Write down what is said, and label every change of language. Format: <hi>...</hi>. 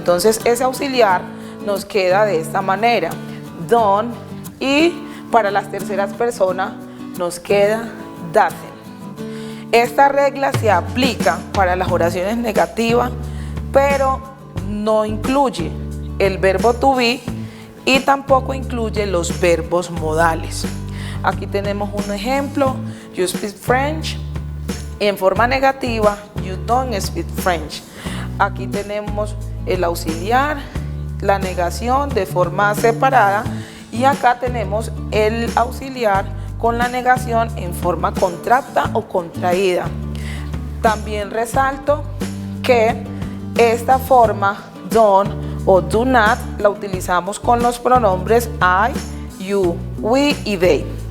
<es>Entonces ese auxiliar nos queda de esta manera, don't, y para las terceras personas nos queda doesn't. Esta regla se aplica para las oraciones negativas, pero no incluye el verbo to be y tampoco incluye los verbos modales. Aquí tenemos un ejemplo,</es> <en>you speak French.</en> <es>En forma negativa,</es> <en>you don't speak French.</en> <es>Aquí tenemos el auxiliar, la negación de forma separada y acá tenemos el auxiliar con la negación en forma contracta o contraída. También resalto que esta forma don't o do not la utilizamos con los pronombres I, you, we y they.</es>